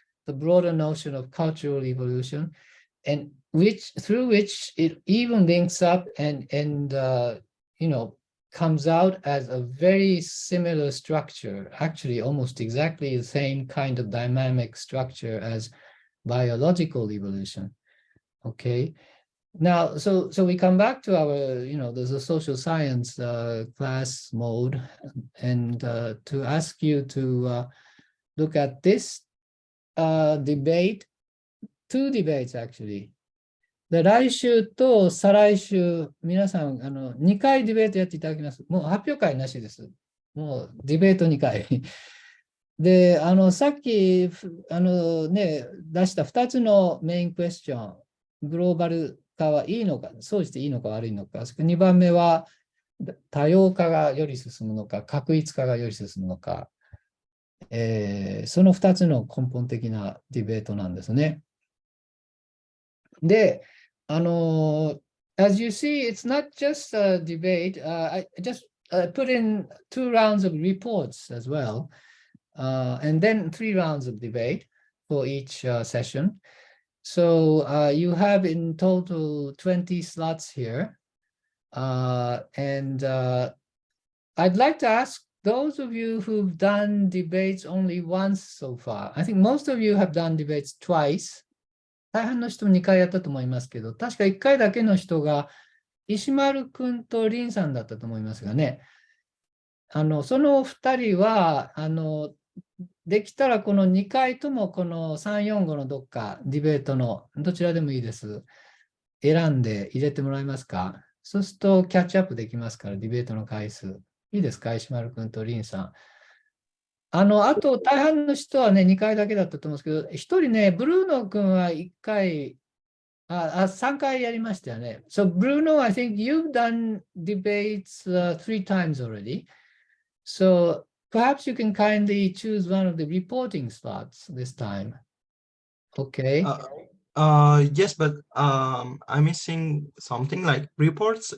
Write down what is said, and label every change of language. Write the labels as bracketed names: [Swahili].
[English] the broader notion of cultural evolution, and through which it even links up and comes out as a very similar structure, actually almost exactly the same kind of dynamic structure as biological evolution. Okay. Now, so we come back to our, there's a social science class mode, and to ask you to look at this debate, two debates actually. [Japanese] で、来週と再来週、皆さん、2回ディベートやっていただきます。もう発表会なしです。もうディベート2回。で、さっき、出した2つのメインクエスチョン、グローバル化はいいのか、そうしていいのか悪いのか、2番目は多様化がより進むのか、確一化がより進むのか、その2つの根本的なディベートなんですね。 [English] で、as you see, it's not just a debate. I just put in 2 rounds of reports as well, and then 3 rounds of debate for each session. So you have in total 20 slots here. And I'd like to ask those of you who've done debates only once so far. I think most of you have done debates twice. [Japanese] 大半の人2回やったと思いますけど、確か1回だけの人が石丸くんと林さんだったと思いますがね。その2人は、できたらこの2回ともこの3、4、5のどっかディベートのどちらでもいいです。選んで入れてもらえますか？そうするとキャッチアップできますから、ディベートの回数。いいですか？石丸くんと林さん。あと大半の人はね、2回だけだったと思うんですけど、1人ね、ブルーノ君は1回、3回やりましたよね。 [English] So, Bruno, I think you've done debates 3 times already. So, perhaps you can kindly choose one of the reporting slots this time. Okay. Yes, but I'm missing something like reports.